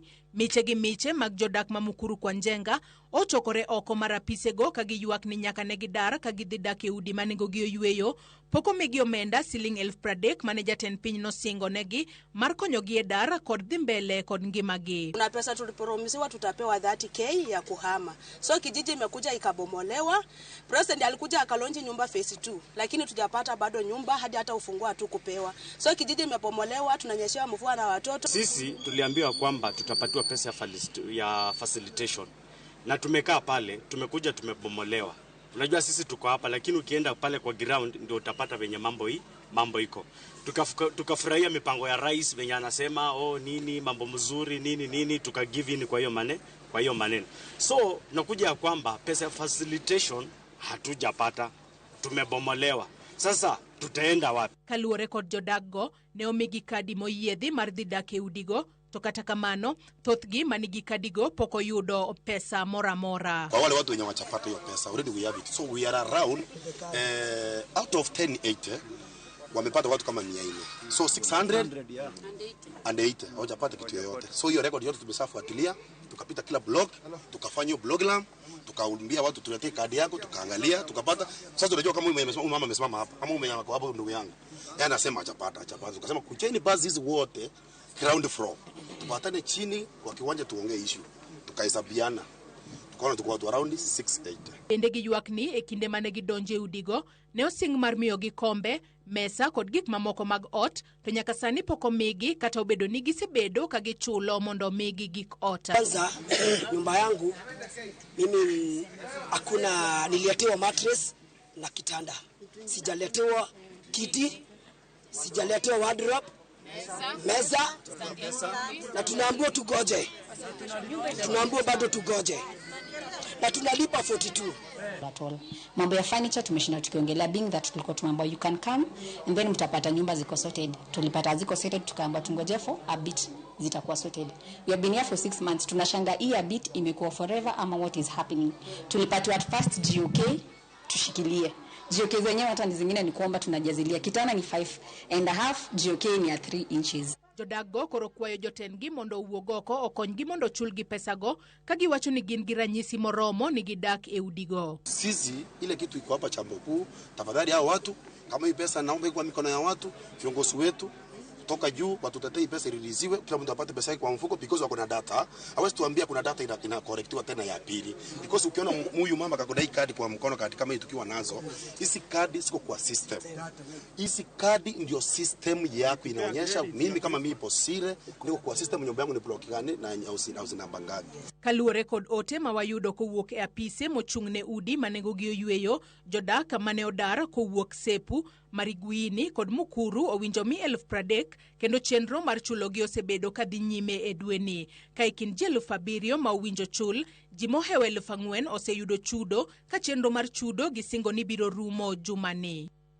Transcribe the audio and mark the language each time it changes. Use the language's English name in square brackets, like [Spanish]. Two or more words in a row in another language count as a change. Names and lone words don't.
[Luo (Kenya and Tanzania)] Miche gi miche mag jodak ma Mukuru kwa Njenga ochokore oko mar apisego ka giywak ni nyaka ne gidar ka gidhi dak e udi ma nengogi oyweyo, pok omigi omenda Sh30,000 mane jatend piny nosingo negi mar konyogi e dar kod dhi mbele kod ngimagi. [Swahili] Kuna pesa tuliporomisiwa tutapewa 30K ya kuhama. So kijiji imekuja ikabomolewa. President alikuja akalonji nyumba phase 2, lakini tujapata bado nyumba hadi hata ufungua tu kupewa. So kijiji imebomolewa, tunanyeshewa mvua na watoto. Sisi tuliambiwa kwamba tutapatiwa pesa ya facilitation. na tumekaa pale, tumekuja tumebomolewa. Unajua sisi tuko hapa, lakini ukienda pale kwa ground ndio utapata venye mambo iko. Tukafurahia mipango ya rais venye anasema nini mambo mzuri nini tuka [English] give in [Swahili] kwa hiyo maneno. So nakuja kwamba pesa ya facilitation hatujapata, tumebomolewa. Sasa tutaenda wapi? [Luo (Kenya and Tanzania)] Kaluore kod jodago ne omigi kadi moyiedhi mar dhi dak e udigo, to kata kamano thothgi manigi kadigo pok oyudo pesa mora. [Swahili] Kwa wale watu wenye wachapata hiyo pesa, [English] already we have it. So we are around out of 1080 [Swahili] wamepata watu kama 400. So 680 hawajapata kitu yoyote. So hiyo record yote tumesafuatilia, tukapita kila blog, tukafanya hiyo bloglam, tukaambia watu tuletee kadi yako, tukaangalia, tukapata. Sasa tunajua kama huyu mama amesimama hapa, kama huyu mama hapo ndugu yangu. Yeye anasema hajapata. Tukasema kucheni basi hizi wote [English] ground floor. [Swahili] Tupatane chini kwa kiwanja tuongee issue. Tukahesabiana. Tukaona tuko watu around 680. [Luo (Kenya and Tanzania)] Bende giywak ni e kinde mane gidonje udigo ne osing mar miyo gi kombe, mesa kod gik mamoko mag ot, to nyaka sani pok omigi kata obedo ni gisebedo ka gichulo mondo migi gik ot. [Swahili] Kwanza nyumba yangu mimi hakuna, nililetewa mattress na kitanda. Sijaletewa kiti, sijaletewa wardrobe, meza, na tunaambiwa tugoje. Tunaambiwa bado tugoje. Na tunalipa 42. [English] At all. [Swahili] Mambo ya furniture tumeshinda tukiongelea, [English] being that [Swahili] tulikuwa tumeambiwa [English] you can come and then [Swahili] mtapata nyumba ziko [English] sorted. [Swahili] Tulipata ziko sorted, tukaambiwa tungoje [English] for a bit [Swahili] zitakuwa sorted. [English] We have been here for 6 months. [Swahili] Tunashanga hii [English] a bit imekuwa forever ama what is happening. [Swahili] Tulipata [English] at first [Swahili] GOK tushikilie. GOK zenyewe hata zingine ni kuomba tunajazilia. Kitana ni 5.5, GOK ni ya 3 inches. [Luo (Kenya and Tanzania)] Jodago koro kwayo jotengi mondo uogoko okonygi mondo chulgi pesago kagiwacho ni gin gi ranyisi moromo ni gidak e udigo. [Swahili] Sisi ile kitu iko hapa Chambo Kuu, tafadhali hao watu kama hii pesa naomba iko mikono ya watu, viongozi wetu kutoka juu watutetee pesa iriliziwe, kila mtu apate pesa yake kwa mfuko, because wako na data. Hawezi tuambia kuna data ina correctiwa tena ya pili, because ukiona huyu mama kakodai kadi kwa mkono kadi kama hii tukiwa nazo, hizi kadi siko kwa system. Hizi kadi ndio system yako inaonyesha mimi kama mimi posire niko kwa system, nyumba yangu ni block gani na au namba ngapi. [Luo (Kenya and Tanzania)] Kaluore kod ote mawayudo kowuok e apise mochung'ne udi manengo gi oyueyo, jodak mane odar kowuok Sepu, Mariguini kod Mukuru owinjo mi 30,000 kendo chenro mar chulogi osebedo kadhi nyime e dweni. Ka ikin ji 7,000 ma owinjo chul, ji mohewo 4,000 oseyudo chudo, ka chenro mar chudo gisingo ni biro rumo jumani.